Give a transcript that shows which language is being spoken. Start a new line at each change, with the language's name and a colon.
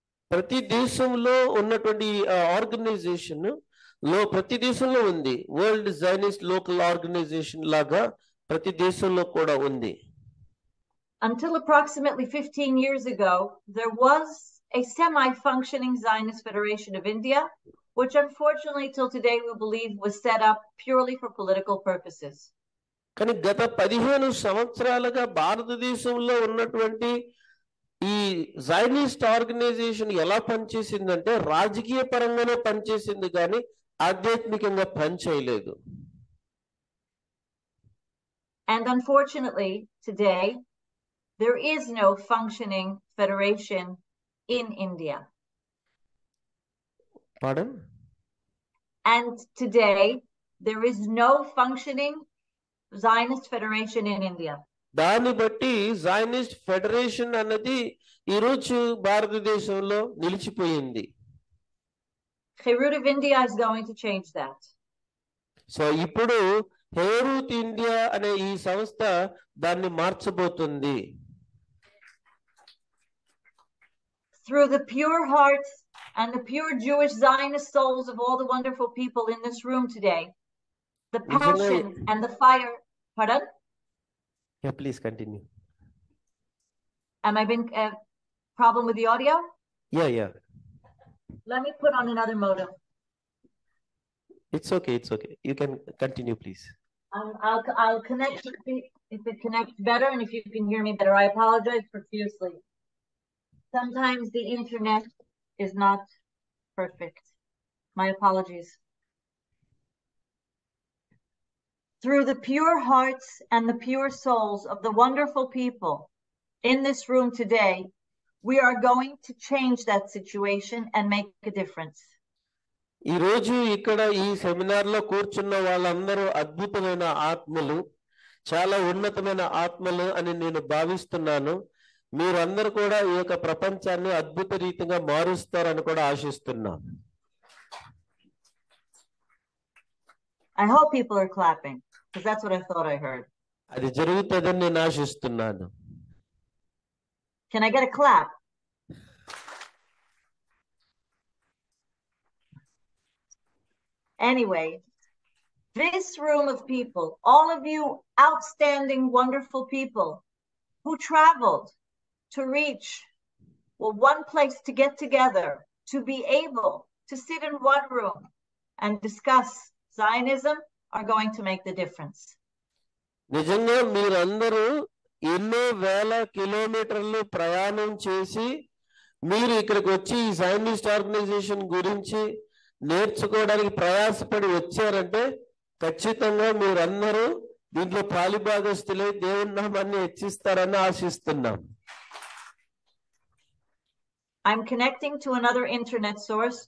Telugu: ప్రతి దేశంలో ఉన్నటువంటి ఆర్గనైజేషన్ లో ప్రతి దేశంలో ఉంది. వరల్డ్ జైనిస్ట్ లోకల్ ఆర్గనైజేషన్ లాగా ప్రతి దేశంలో కూడా ఉంది.
English: Until approximately 15 years ago, there was a semi-functioning Zionist Federation of India, which unfortunately till today we believe was set up purely for political purposes.
Telugu: కానీ గత 15 సంవత్సరాలుగా భారతదేశంలో ఉన్నటువంటి ఈ జైనిస్ట్ ఆర్గనైజేషన్ ఎలా పనిచేసిందంటే రాజకీయ పరంగానే పనిచేసింది కానీ ఆధ్యాత్మికంగా పనిచేయలేదు.
English: And unfortunately today there is no functioning federation in India. Pardon? And today there is no functioning Zionist federation in India.
Telugu: దాన్ని బట్టి జైనిస్ట్ ఫెడరేషన్ అన్నది ఈ రోజు భారతదేశంలో నిలిచిపోయింది.
English: Herut of India is going to change that.
Telugu: So ఇప్పుడు హెరూత్ India అనే ఈ సంస్థ దాన్ని మార్చబోతుంది.
English: Through the pure hearts and the pure Jewish Zionist souls of all the wonderful people in this room today, the passion and the fire. Pardon? Yeah, please continue. Am I been a problem with the audio? Yeah. Let me put on another modem. It's okay. You can continue, please. I'll connect if it connects better and if you can hear me better. I apologize profusely. Sometimes the internet is not perfect. My apologies. Through the pure hearts and the pure souls of the wonderful people in this room today, we are going to change that situation and make a difference.
Telugu: ఈ రోజు ఇక్కడ ఈ seminar లో కూర్చున్న వాళ్ళందరూ అద్భుతమైన ఆత్మలు, చాలా ఉన్నతమైన ఆత్మలు అని నేను భావిస్తున్నాను. మీరందరూ కూడా ఈ యొక్క ప్రపంచాన్ని అద్భుత రీతిగా మారుస్తారని కూడా ఆశిస్తున్నాను.
English: I hope people are clapping because that's what I thought I heard.
Telugu: అది జరుగుతుందని నేను ఆశిస్తున్నాను.
English: Can I get a clap? Anyway, this room of people, all of you outstanding, wonderful people who traveled to reach one place to get together, to be able to sit in one room and discuss Zionism, are going to make the difference.
Telugu: నిజంగా మీరందరూ ఎన్నో వేల కిలోమీటర్లు ప్రయాణం చేసి మీరు ఇక్కడికి వచ్చి ఈ జైనిస్ట్ ఆర్గనైజేషన్ గురించి నేర్చుకోవడానికి ప్రయాసపడి వచ్చారంటే ఖచ్చితంగా మీరందరూ దీంట్లో పాలిభాగస్తులై దేవుని నామాన్ని హెచ్చిస్తారని ఆశిస్తున్నాం.
English: I'm connecting to another internet source.